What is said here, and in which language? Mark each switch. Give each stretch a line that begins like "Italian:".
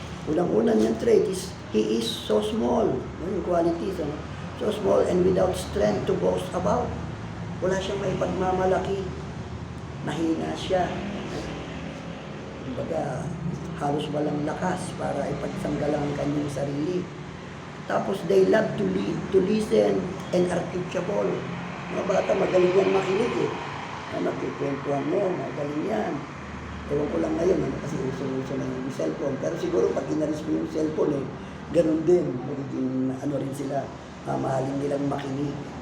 Filipino: Unang-una niyang
English: trait is, he is so small. Yung qualities, so small and without strength to boast about.
Filipino: Wala siyang may pagmamalaki. Mahina siya. Kumbaga, halos walang lakas para ipagsanggalang ang kanyang sarili.
English: Tapos, they love to listen and are teachable.
Filipino: Mga bata, magaling yan makinig Magkikwentuhan mo, magaling yan. Ewan ko lang ngayon, kasi uso-uso na yung cellphone. Pero siguro, pag inaris mo yung cellphone, ganun din. Magiging, rin sila, mahalin nilang makinig.